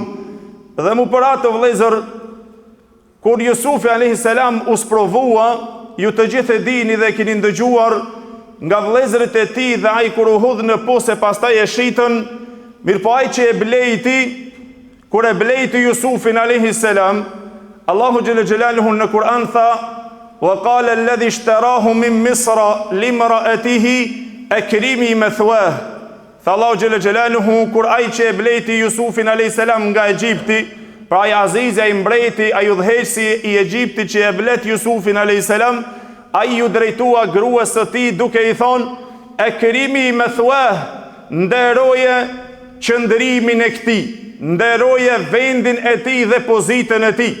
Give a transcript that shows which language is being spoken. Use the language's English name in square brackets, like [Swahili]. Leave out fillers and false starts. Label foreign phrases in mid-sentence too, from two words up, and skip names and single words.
[Albanian] Dhe mu për atë vëllezër, kur Jusufi [Arabic] عليه السلام [Albanian] u sprovua, ju të gjithë e dini dhe keni ndëgjuar nga vëllezërit e tij dhe ai kur u hudh në posë pastaj e shitën, mirëpo ai që e blejti, kur e blejti Jusufin alayhi salam, Allahu [Arabic] جل جلاله [Albanian] në Kur'an tha: [Arabic] "وقال الذي اشتراه من مصر لامرأته أكرمي مثواه." [Albanian] Tha Allahu [Arabic] جل جلاله [Albanian] kur ai që e blejti Jusufin [Arabic] عليه السلام [Albanian] nga Egjipti, pra ai azizi, ai mbreti, ai udhëheqësi i Egjiptit që e blet Jusufin [Arabic] عليه السلام, [Albanian] ai ju drejtua gruas së tij duke i thonë: [Arabic] "أكرمي مثواه", [Albanian] nderoje qëndrimin e këtij, nderoje vendin e tij dhe pozitën e tij.